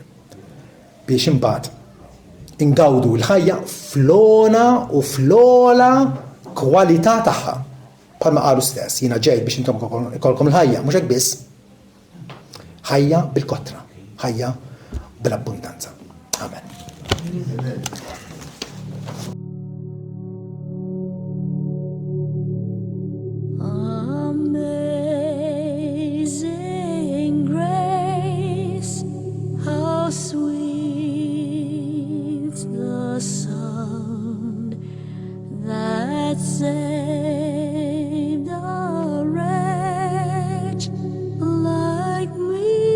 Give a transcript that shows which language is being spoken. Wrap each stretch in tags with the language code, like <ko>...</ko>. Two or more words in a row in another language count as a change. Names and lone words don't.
<mt>Biex imbagħad ingawdu l-ħajja flona u flola kwalità tagħha. Bħalma qalu stess, jiena ġej biex intom ikolkom il-ħajja, mhux hekk biss. Ħajja bil-kotra, ħajja bil-abbundanza. Amen.</mt> <en>Amazing grace, how sweet the sound that saved a wretch like me.</en>